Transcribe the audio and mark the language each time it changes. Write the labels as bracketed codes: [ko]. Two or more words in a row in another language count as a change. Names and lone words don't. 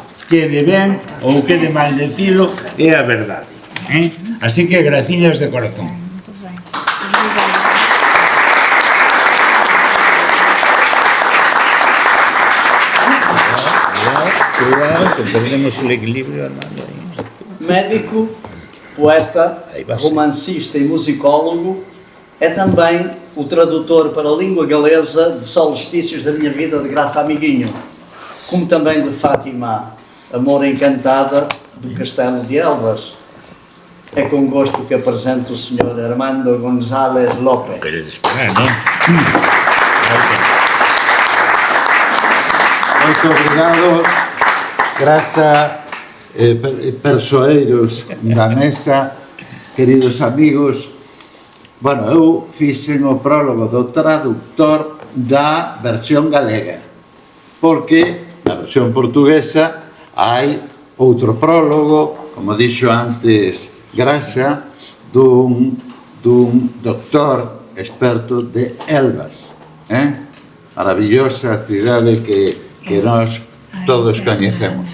[gl] Quede ben ou quede mal decilo, é a verdade. Así que graciñas de corazón. Cuidado, que perdemos o equilibrio, Armando. [pt] Médico, poeta, romancista e musicólogo, é também o tradutor para a língua galesa de Solstícios da Minha Vida de Grasa Amiguinho, como também de Fátima, Amor Encantada, do Castelo de Elvas. É com gosto que apresento o Sr. Armando González López. [gl] Queres esperar, non? Moito obrigado, Grasa, persoeiros da mesa, queridos amigos. Bueno, eu fixen o prólogo do traductor da versión galega, porque na versión portuguesa hai outro prólogo, como dixo antes Grasa, dun doctor experto de Elvas, maravillosa cidade que nós todos coñecemos.